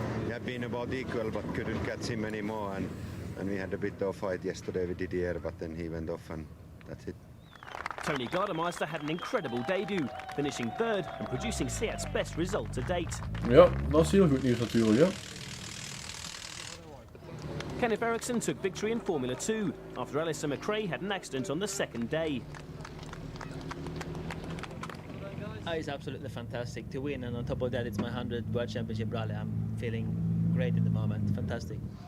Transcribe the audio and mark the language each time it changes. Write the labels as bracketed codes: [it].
[en] We have been about equal, but couldn't catch him anymore. And we had a bit of fight yesterday with Didier, but then he went off and that's it. Tony Gardemeister had an incredible debut, finishing 3rd and producing Seat's best result to date. [nl] Ja, dat is heel goed nieuws natuurlijk, ja. [en] Kenneth Eriksson took victory in Formula 2 after Alison McRae had an accident on the 2nd day. It's absolutely fantastic to win, and on top of that, it's my 100th World Championship rally. I'm feeling great in the moment. Fantastic.